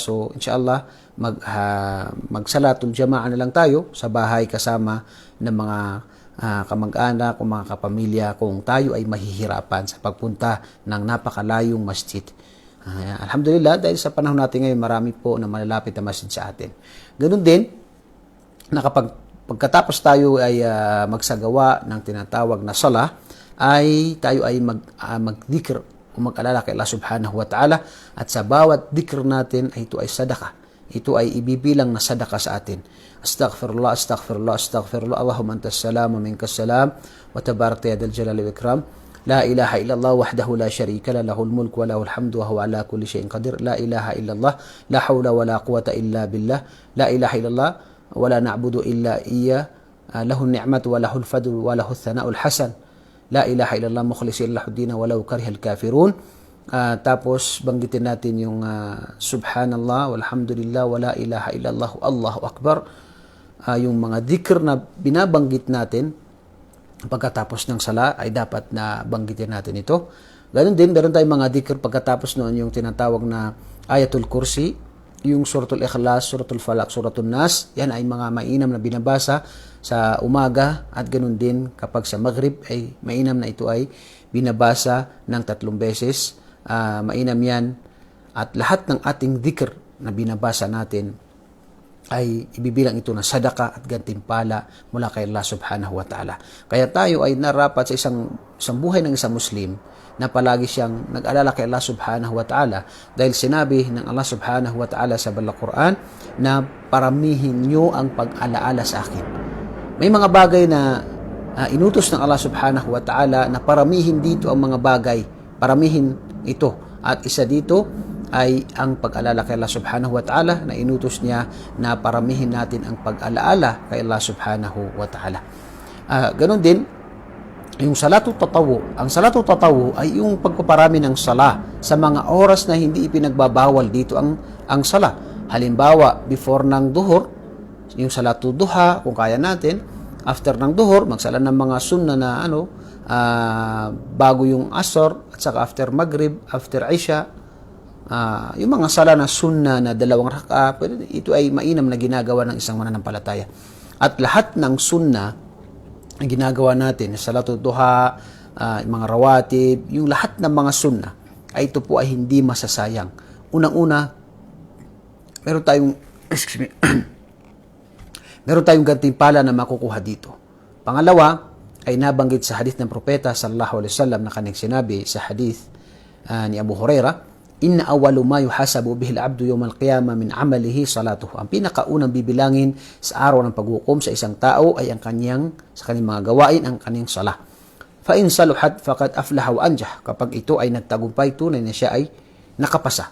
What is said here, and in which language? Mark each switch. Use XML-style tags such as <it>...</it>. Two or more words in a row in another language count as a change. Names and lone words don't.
<tl>So inshallah magsalatul jamaah na lang tayo sa bahay kasama ng mga kamag-anak o mga kapamilya kung tayo ay mahihirapan sa pagpunta ng napakalayong masjid. Alhamdulillah, dahil sa panahon natin ngayon, marami po na malalapit na masjid sa atin. Ganun din, na pagkatapos tayo ay magsagawa ng tinatawag na salah, ay tayo ay mag-dhikr o mag-alala kay</tl> <ar>الله سبحانه وتعالى,</ar> <tl>at sa bawat dhikr natin ay ito ay sadaka. Ito ay ibibilang na sadaka sa atin.</tl> <ar>أستغفر الله، أستغفر الله، أستغفر الله. اللهم أنت السلام ومنك السلام تباركت يا ذا الجلال والإكرام. لا إله إلا الله وحده لا شريك له، له الملك وله الحمد وهو على كل شيء قدير. لا إله إلا الله، لا حول ولا قوة إلا بالله. لا إله إلا الله ولا نعبد إلا إياه. له النعمة وله الفضل وله الثناء الحسن. لا إله إلا الله مخلصين له الدين ولو كره الكافرون.</ar> <tl>Tapos banggitin natin yung</tl> <ar>سبحان الله والحمد لله ولا إله إلا الله الله أكبر.</ar> <tl>Yung mga dhikr na binabanggit natin pagkatapos ng sala ay dapat na banggitin natin ito. Ganun din, meron tayong mga dhikr pagkatapos noon, yung tinatawag na ayatul kursi, yung suratul ikhlas, suratul falak, suratul nas. Yan ay mga mainam na binabasa sa umaga, at ganun din kapag sa maghrib ay mainam na ito ay binabasa ng 3 beses. Mainam yan, at lahat ng ating dhikr na binabasa natin ay ibibilang ito na sadaka at gantimpala mula kay</tl> <ar>الله سبحانه وتعالى.</ar> <tl>Kaya tayo ay narapat sa isang buhay ng isang Muslim na palagi siyang nag-alala kay</tl> <ar>الله سبحانه وتعالى,</ar> <tl>dahil sinabi ng</tl> <ar>الله سبحانه وتعالى</ar> <tl>sa Banal Quran na paramihin nyo ang pag-alaala sa akin. May mga bagay na inutos ng</tl> <ar>الله سبحانه وتعالى</ar> <tl>na paramihin dito ang mga bagay, paramihin ito, at isa dito ay ang pag-alala kay</tl> <ar>الله سبحانه وتعالى,</ar> <tl>na inutos niya na paramihin natin ang pag-alaala kay</tl> <ar>الله سبحانه وتعالى.</ar> <tl>Ganon din yung</tl> <ar>صلاة التطوع.</ar> <tl>Ang</tl> <ar>صلاة التطوع</ar> <tl>ay yung pagpaparami ng sala sa mga oras na hindi ipinagbabawal dito ang sala. Halimbawa, before ng duhur, yung</tl> <ar>صلاة الضحى</ar> <tl>kung kaya natin. After ng duhur, magsala ng mga sunna na bago yung asr, at saka after maghrib, after isha, yung mga sala na sunna na 2 raka, ito ay mainam na ginagawa ng isang mananampalataya. At lahat ng sunna na ginagawa natin,</tl> <ar>صلاة الضحى,</ar> <tl>mga rawatib, yung lahat ng mga sunna, ay ito po ay hindi masasayang. Unang-una, meron tayong gantimpala na makukuha dito. Pangalawa, ay nabanggit sa hadith ng propeta</tl> <ar>صلى الله عليه وسلم</ar> <tl>na kanyang sinabi sa hadith ni Abu Hurairah,</tl> <ar>إن أول ما يحاسب به العبد يوم القيامة من عمله صلاته.</ar> <tl>Ang pinakaunang bibilangin sa araw ng paghukom sa isang tao ay sa kanyang mga gawain, ang kanyang sala.</tl> <ar>فإن صلحت فقد أفلح وأنجح.</ar> <tl>Kapag ito ay nagtagumpay, tunay na siya ay nakapasa.</tl>